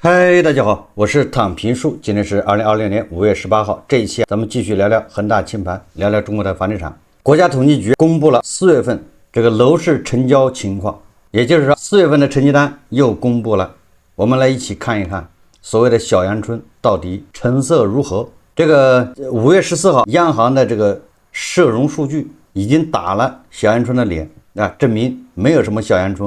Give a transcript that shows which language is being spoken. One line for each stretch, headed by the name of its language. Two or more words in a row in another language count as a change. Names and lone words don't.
Chinese: 嗨，大家好，我是躺平叔，今天是2026年5月18号。这一期咱们继续聊聊恒大清盘，聊聊中国的房地产。国家統計局公布了4月份這個樓市成交情況，也就是說4月份的成績單又公布了。我們來一起看一看所謂的小陽春到底成色如何。這個5月14號，央行的這個社融數據已經打了小陽春的臉啊，證明沒有什麼小陽春。